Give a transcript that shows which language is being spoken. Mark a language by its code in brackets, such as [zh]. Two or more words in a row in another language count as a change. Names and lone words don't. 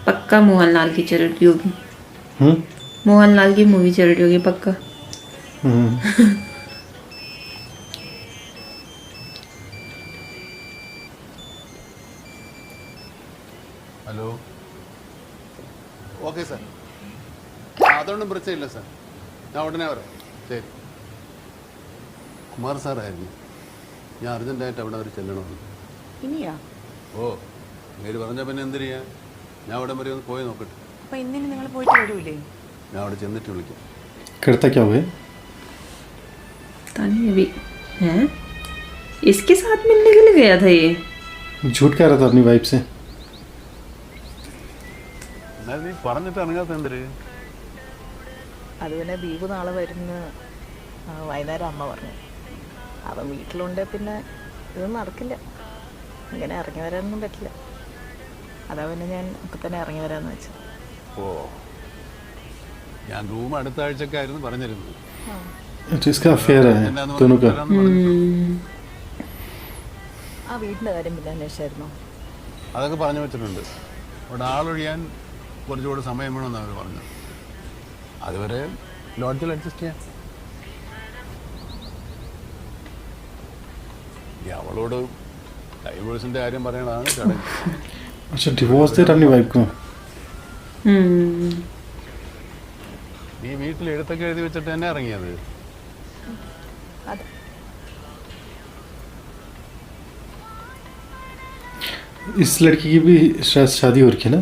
[hi] पक्का मोहनलाल की चल रही होगी। मोहनलाल की मूवी चल रही होगी पक्का। [ml] ഹലോ. ഓക്കെ സാർ, അതൊന്നും പ്രശ്നമില്ല സാർ, ഞാൻ ഉടനെ വരാം. ശരി. കുമാർ സാറായിരുന്നു, ഞാൻ അർജൻറ്റായിട്ട് അവിടെ വരെ ചെല്ലണമെന്ന്. ഇനിയാ? ഓ, നേര് പറഞ്ഞാൽ പിന്നെ എന്ത് ചെയ്യാൻ, ഞാൻ അവിടെ വരെ ഒന്ന് പോയി നോക്കട്ടെ. അപ്പം ഇന്നിനി നിങ്ങൾ പോയിട്ട് വരൂലേ? ഞാൻ അവിടെ ചെന്നിട്ട് വിളിക്കാം. [hi] करता क्या हुआ? पता नहीं अभी है, इसके साथ मिलने के लिए गया था ये। झूठ कह रहा था अपनी वाइफ से। [ml] എന്നാൽ നീ പറഞ്ഞിട്ട് ഇറങ്ങാത്ത എന്തിര്? അത് പിന്നെ ദീപ് നാളെ വരുന്ന വൈകുന്നേരം അമ്മ പറഞ്ഞു. അവൻ വീട്ടിലുണ്ടെ പിന്നെ ഇതൊന്നും നടക്കില്ല, ഇങ്ങനെ ഇറങ്ങി വരാനൊന്നും പറ്റില്ല. അതാ പിന്നെ ഞാൻ ഇപ്പം തന്നെ ഇറങ്ങി വരാമെന്ന് വെച്ചത്. ഓ, ഞാൻ റൂം അടുത്ത ആഴ്ചക്കായിരുന്നു പറഞ്ഞിരുന്നത്. [hi] तो इसका अफेयर है दोनों का। [ml] ആ വീടിൻ്റെ കാര്യം പിന്നെ അന്വേഷിച്ചായിരുന്നോ? അതൊക്കെ പറഞ്ഞു വെച്ചിട്ടുണ്ട്. അവിടെ ആളൊഴിയാൻ കുറച്ചുകൂടി സമയം വേണമെന്നാണ് അവർ പറഞ്ഞത്. അതുവരെ ലോഡ്ജിൽ അഡ്ജസ്റ്റ് ചെയ്യാം. അവളോട് ഡൈവേഴ്സിൻ്റെ കാര്യം പറയണതാണ് ചടങ്ങ്. [hi] अच्छा डिवोर्स दे रहा अपनी वाइफ को। [ml] നീ വീട്ടിൽ എഴുത്തൊക്കെ എഴുതി വെച്ചിട്ട് തന്നെ ഇറങ്ങിയത്? അതെ. [hi] इस लड़की की भी शायद शादी हो रखी है ना?